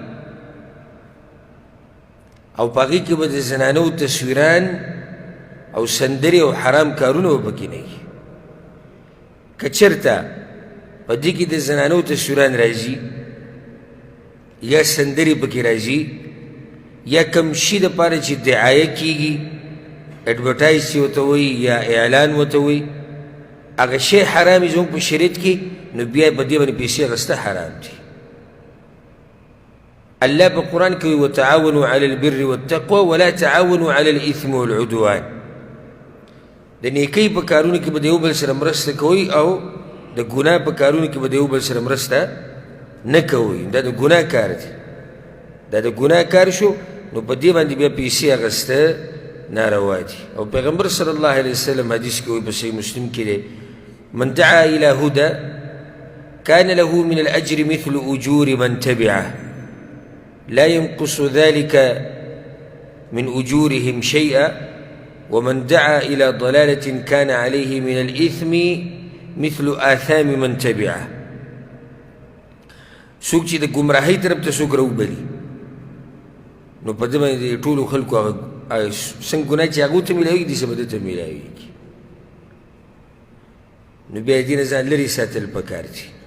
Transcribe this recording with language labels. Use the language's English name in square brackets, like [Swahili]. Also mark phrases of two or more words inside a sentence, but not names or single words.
[Pashto] او په هغې کې به د زنانو تصویران او سندرې او حرام کارونه به پکې نه وي که چېرته په دې کې د زنانو تصویران راځي یا سندرې پکې راځي یا کوم شي دپاره چې دعایه کېږي اډورټایز چې ورته وایي یا اعلان ورته وایي هغه شی حرام زموږ په شریعت کې نو بیا په دې باندې پیسې اخیسته حرام دي الله په قرآن کې [Arabic] وتعاونوا على البر والتقوى ولا تعاونوا على الاثم والعدوان [Pashto] د نیکۍ په کارونو کې به د یو بل سره مرسته کوئ او د ګناه په کارونو کې به د یو بل سره مرسته نه کوئ دا د ګناه کار دی دا د ګناه کار شو نو په دې باندې بیا پیسې اخیسته ناروا دي او پیغمبر صلی الله علیه وسلم حدیث کې وایي په صحیح مسلم کې دی [Arabic] من دعا الى هدى كان له من الاجر مثل اجور من تبعه لا ينقص ذلك من اجورهم شيئا ومن دعا الى ضلاله كان عليه من الاثم مثل آثام من تبعه [Pashto] څوک چې د ګمراهۍ طرف ته څوک راوبلي نو په دې باندې ټولو خلکو هغه څنګه ګناه چې هغو ته میلاویږي داسې به ده ته میلاویږي نو بیا دې نه ځان لرې ساتل پکار دي